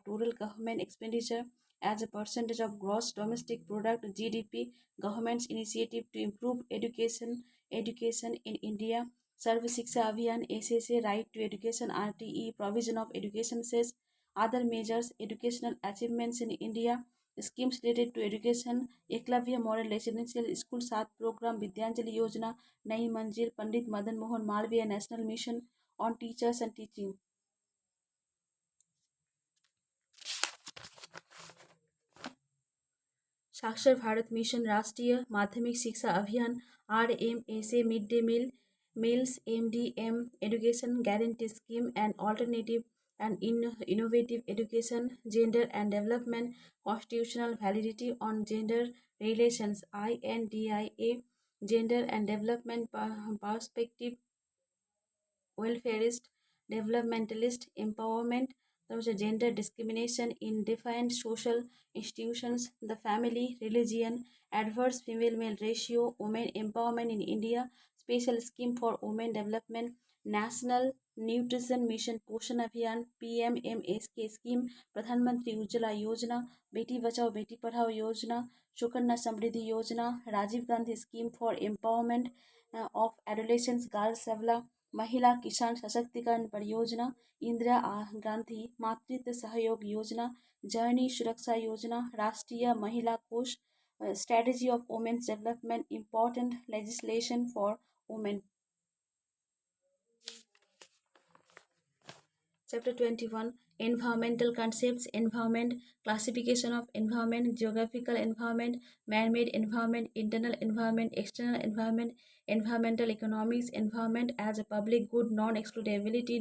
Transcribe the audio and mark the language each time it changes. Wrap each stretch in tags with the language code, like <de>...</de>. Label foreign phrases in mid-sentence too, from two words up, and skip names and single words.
<en>total government expenditure, as a percentage of gross domestic product GDP, government's initiative to improve education in India, Sarv Shiksha Abhiyan, SSA, right to education, RTE, provision of education says, other measures, educational achievements in India, schemes related to education, Eklavya Model Residential School, Sat Program, Vidyanjali Yojana, Nai Manzil, Pandit Madan Mohan Malviya National Mission on Teachers and Teaching.</en> <hi>साक्षर भारत मिशन, राष्ट्रीय माध्यमिक शिक्षा अभियान, RMSA, मिड डे मील,</hi> <en>meals, MDM, education guarantee scheme and alternative and innovative education, gender and development, constitutional validity on gender relations, INDIA, gender and development perspective, welfarist, developmentalist empowerment, gender discrimination in defined social institutions, the family, religion, adverse female male ratio, women empowerment in India, Special Scheme for Women Development, National Nutrition Mission Poshan Abhiyan, PMMSK Scheme, Pradhan Mantri Ujjwala Yojana, Beti Bachao Beti Padhao Yojana, Sukarna Samriddhi Yojana, Rajiv Gandhi Scheme for Empowerment of Adolescents Girls Savla, Mahila Kisan Sashaktikan Pariyojana, Indira Gandhi Matritva Sahayog Yojana, Journey Suraksha Yojana, Rashtriya Mahila Kosh, Strategy of Women's Development, Important Legislation for Women. Chapter 21, Environmental Concepts, Environment, Classification of Environment, Geographical Environment, Man-made Environment, Internal Environment, External Environment, Environmental Economics, Environment as a public good, non-excludability,</en>